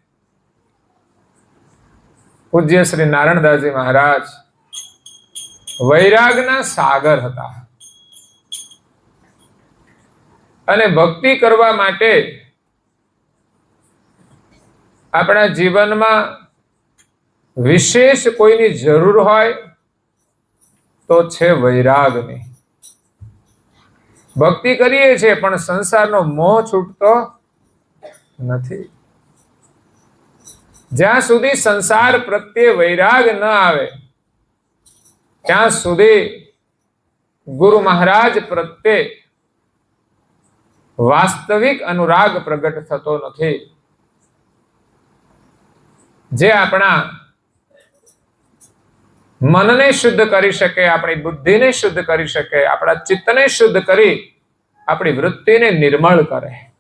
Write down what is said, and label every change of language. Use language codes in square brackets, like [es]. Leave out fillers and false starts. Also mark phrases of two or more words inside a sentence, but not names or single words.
[gu] પૂજ્ય શ્રી નારાયણદાસજી મહારાજ વૈરાગના સાગર હતા અને ભક્તિ કરવા માટે આપણા જીવનમાં વિશેષ કોઈની જરૂર હોય તો છે વૈરાગની। ભક્તિ કરીએ છે પણ સંસારનો મોહ છૂટતો નથી। જ્યાં સુધી સંસાર પ્રત્યે વૈરાગ ન આવે ત્યાં સુધી ગુરુ મહારાજ પ્રત્યે વાસ્તવિક અનુરાગ પ્રગટ થતો નથી। જે આપણા મનને શુદ્ધ કરી શકે, આપણી બુદ્ધિને શુદ્ધ કરી શકે, આપણા ચિત્તને શુદ્ધ કરી આપણી વૃત્તિને નિર્મળ કરે.